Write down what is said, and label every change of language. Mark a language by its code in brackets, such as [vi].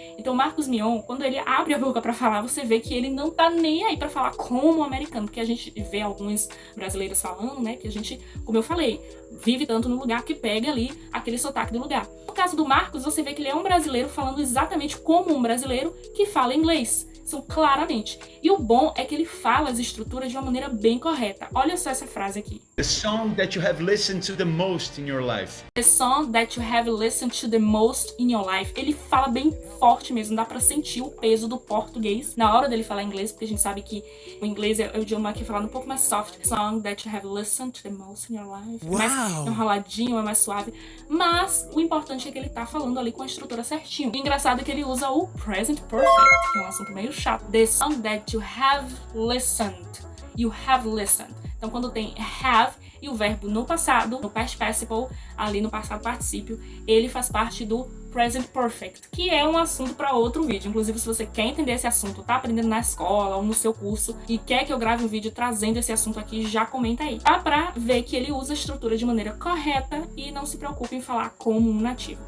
[pt] Então, Marcos Mion, quando ele abre a boca para falar, você vê que ele não tá nem aí para falar como um americano, porque a gente vê alguns brasileiros falando, né, que a gente, como eu falei, vive tanto no lugar que pega ali aquele sotaque do lugar. No caso do Marcos, você vê que ele é um brasileiro falando exatamente como um brasileiro que fala inglês. São claramente. E o bom é que ele fala as estruturas de uma maneira bem correta. Olha só essa frase aqui. [en] The song that you have listened to the most in your life. The song that you have listened to the most in your life. [pt] Ele fala bem forte mesmo, dá pra sentir o peso do português na hora dele falar inglês, porque a gente sabe que o inglês é o idioma que é falado um pouco mais soft. [en] The song that you have listened to the most in your life. [pt] É mais enroladinho, é mais suave. Mas o importante é que ele tá falando ali com a estrutura certinho. O engraçado é que ele usa o present perfect, que é um assunto meio chato. [en] The song that you have listened. You have listened. [pt] Então, quando tem have, E o verbo no passado, no past participle, ali no passado particípio, ele faz parte do present perfect, que é um assunto para outro vídeo. Inclusive, se você quer entender esse assunto, tá aprendendo na escola ou no seu curso e quer que eu grave um vídeo trazendo esse assunto aqui, já comenta aí. Dá pra ver que ele usa a estrutura de maneira correta e não se preocupe em falar como um nativo.